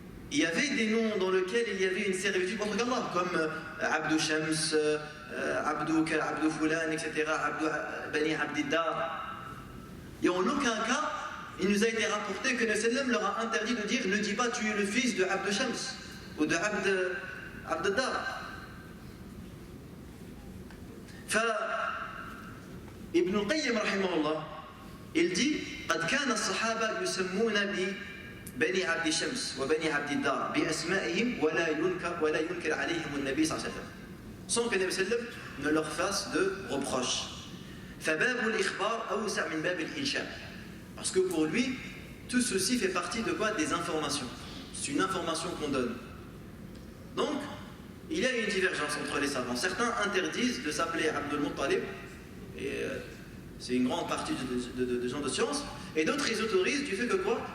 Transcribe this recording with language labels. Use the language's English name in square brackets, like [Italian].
[French] il y avait des noms dans lesquels il y avait une servitude contre Allah, comme Abdou Shams, Abdou Fulan, etc., Abdou Bani Abdiddar. Et en aucun cas, il nous a été rapporté que le sallam leur a interdit de dire ne dis pas tu es le fils de Abdou Shams ou de Abdiddar. Ibn al-Qayyim rahimahullah, il dit [Arabic] قد كان الصحابة يسمون بني عبد شمس وبني عبد الدار بأسمائهم ولا ينكر عليهم النبي صلى الله عليه وسلم [French] sans que le Nabi sallam ne leur fasse de reproches. [Arabic] فباب الإخبار أوسع من باب الإنشاء, [French] parce que pour lui tout ceci fait partie de quoi? Des informations. C'est une information qu'on donne. Donc il y a une divergence entre les savants. Certains interdisent de s'appeler Abdul Muttalib, et c'est une grande partie de gens de science, et d'autres ils autorisent du fait que quoi?